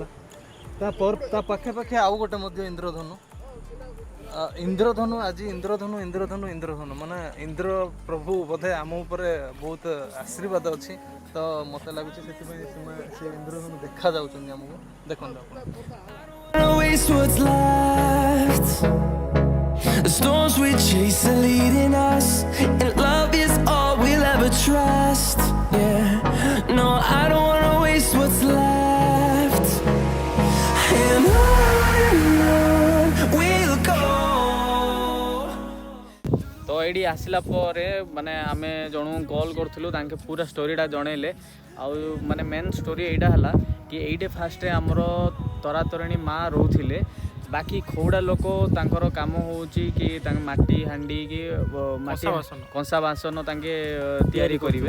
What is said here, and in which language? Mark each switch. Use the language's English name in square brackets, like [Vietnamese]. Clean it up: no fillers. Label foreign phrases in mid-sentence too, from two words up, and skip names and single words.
[Odia] ତା ପାଖାପାଖି ଆଉ ଗୋଟେ ମଧ୍ୟ ଇନ୍ଦ୍ରଧନୁ ଆଜି ଇନ୍ଦ୍ରଧନୁ ମାନେ ଇନ୍ଦ୍ର ପ୍ରଭୁ ବୋଧେ ଆମ ଉପରେ ବହୁତ ଆଶୀର୍ବାଦ ଅଛି। ତ ମୋତେ ଲାଗୁଛି ସେଥିପାଇଁ ସେ ଇନ୍ଦ୍ରଧନୁ ଦେଖାଯାଉଛନ୍ତି ଆମକୁ। ଦେଖନ୍ତୁ ଆପଣ। [English] Don't waste what's left. The storms we chase are leading us, and love is all we'll ever trust. Yeah, no, I don't wanna waste what's left. And on we'll go. [Odia] ତ ଏଇଠି ଆସିଲା ପରେ ମାନେ ଆମେ ଜଣଙ୍କୁ କଲ୍ କରୁଥିଲୁ, ତାଙ୍କେ ପୁରା ଷ୍ଟୋରିଟା ଜଣେଇଲେ। ଆଉ ମାନେ [English] main story [Odia] ଏଇଟା ହେଲା କି ଏଇଠି ଫାର୍ଷ୍ଟରେ ଆମର ତରାତରିଣୀ ମା ରହୁଥିଲେ। ବାକି ଖଉଡ଼ା ଲୋକ ତାଙ୍କର କାମ ହେଉଛି କି ତାଙ୍କ ମାଟି ହାଣ୍ଡି କି ମାଟି କଂସା ବାସନ ତାଙ୍କେ ତିଆରି କରିବେ।